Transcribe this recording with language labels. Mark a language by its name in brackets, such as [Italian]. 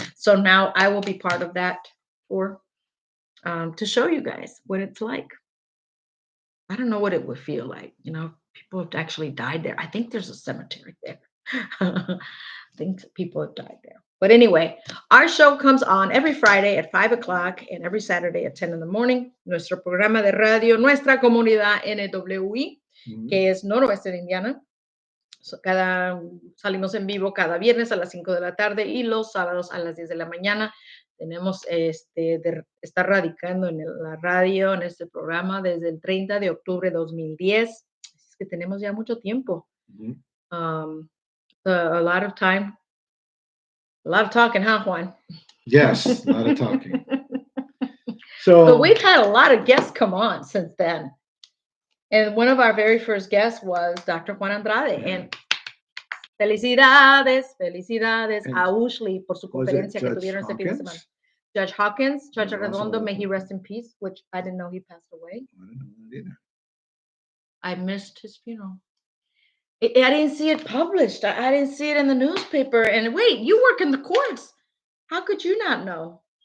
[English] So now I will be part of that tour to show you guys what it's like. I don't know what it would feel like. You know, people have actually died there. I think there's a cemetery there. I think people have died there. But anyway, our show comes on every Friday at 5 o'clock and every Saturday at 10 in the morning. [Spanish] Nuestro programa de radio, Nuestra Comunidad NWI, que es noroeste de Indiana. Salimos en vivo cada viernes a las 5 de la tarde y los sábados a las 10 de la mañana. Tenemos está radicando en la radio, en este programa, desde el 30 de octubre de 2010. Es que tenemos ya mucho tiempo. [English] A lot of time. A lot of talking, huh, Juan? Yes, a lot of talking. But we've had a lot of guests come on since then. And one of our very first guests was Dr. Juan Andrade. Yeah. [Spanish] And felicidades a Ushley por su conferencia que tuvieron este fin de semana. [English] Judge Hawkins, Judge Arredondo, may he rest in peace, which I didn't know he passed away. I didn't know that either. I missed his funeral. I didn't see it published. I didn't see it in the newspaper. And wait, you work in the courts. How could you not know?